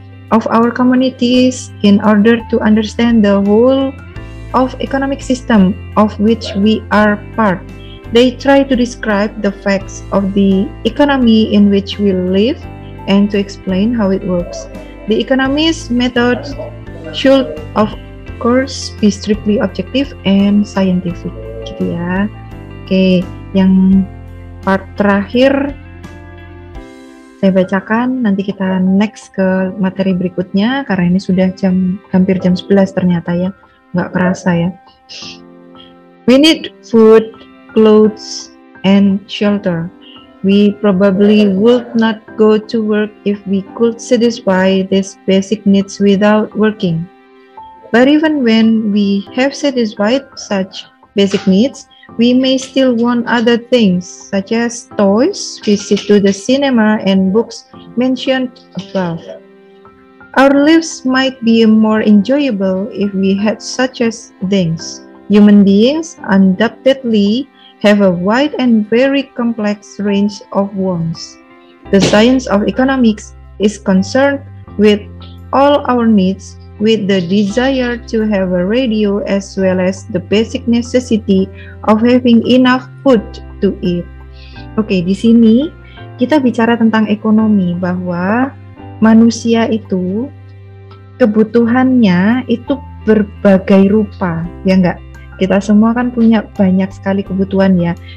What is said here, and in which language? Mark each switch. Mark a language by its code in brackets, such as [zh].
[en] Of our communities in order to understand the whole of economic system of which we are part. They try to describe the facts of the economy in which we live and to explain how it works. The economist method should of course be strictly objective and scientific. [id] Gitu ya. Oke, yang part terakhir saya bacakan, nanti kita next ke materi berikutnya karena ini sudah hampir jam 11 ternyata ya, nggak kerasa ya. [en] We need food, clothes, and shelter. We probably would not go to work if we could satisfy these basic needs without working. But even when we have satisfied such basic needs, we may still want other things such as toys, visit to the cinema, and books mentioned above. Our lives might be more enjoyable if we had such as things. Human beings undoubtedly have a wide and very complex range of wants. The science of economics is concerned with all our needs, with the desire to have a radio as well as the basic necessity of having enough food to eat. [id] Oke, di sini kita bicara tentang ekonomi, bahwa manusia itu kebutuhannya itu berbagai rupa, ya enggak? Kita semua kan punya banyak sekali kebutuhan ya.